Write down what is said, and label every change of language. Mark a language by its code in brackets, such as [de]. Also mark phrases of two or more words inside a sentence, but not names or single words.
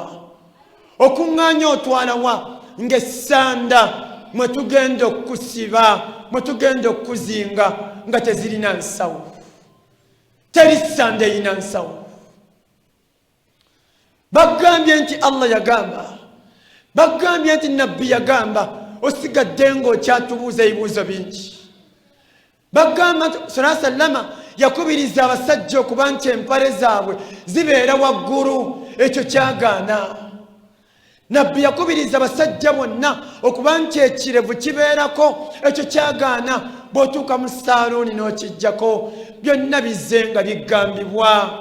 [lg] Okuŋŋaanya otwalawa ng'essanda mwe tugenda okusiba, mwe tugenda okuzinga nga tezirina nsawo. Teri ssanda erina nsawo. Bagambye nti Allah yagamba, bagambye nti nabbi yagamba, osigadde ng'okyatubuuza ebibuuzo bingi. Bagamba nti [ar] صلى الله عليه وسلم [lg] yakubiriza abasajja okuba nti empale zaabwe zibeera waggulu, ekyo kyagaana. Nabbi yakubiriza abasajja bonna okuba nti ekirevu kibeerako, ekyo kyagaana. Bw'otuuka mu saaluuni n'okijjako byonna bizze nga bigambibwa.